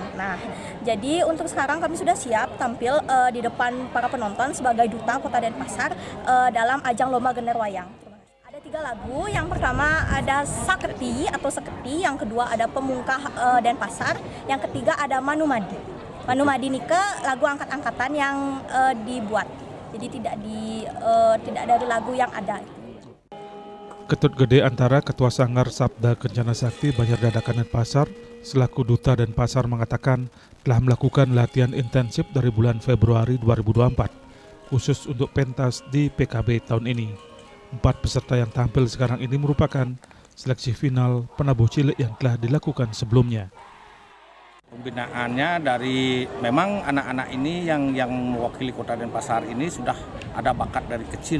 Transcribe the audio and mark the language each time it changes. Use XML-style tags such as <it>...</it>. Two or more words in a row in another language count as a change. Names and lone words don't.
<id>Nah, jadi untuk sekarang kami sudah siap tampil di depan para penonton sebagai duta Kota Denpasar dalam ajang Lomba Gender Wayang. 3 lagu, yang pertama ada Saketi atau Seketi, yang kedua ada Pemungkah Denpasar, yang ketiga ada Manumadi. Manumadi ini lagu angkat-angkatan yang dibuat, jadi tidak dari lagu yang ada. Ketut Gede Antara, Ketua Sanggar Sabda Kencana Sakti Banjar Dadakan Denpasar selaku Duta Denpasar mengatakan telah melakukan latihan intensif dari bulan Februari 2024 khusus untuk pentas di PKB tahun ini. 4 peserta yang tampil sekarang ini merupakan seleksi final penabuh cilik yang telah dilakukan sebelumnya. Pembinaannya dari memang anak-anak ini yang mewakili Kota Denpasar ini sudah ada bakat dari kecil.</id>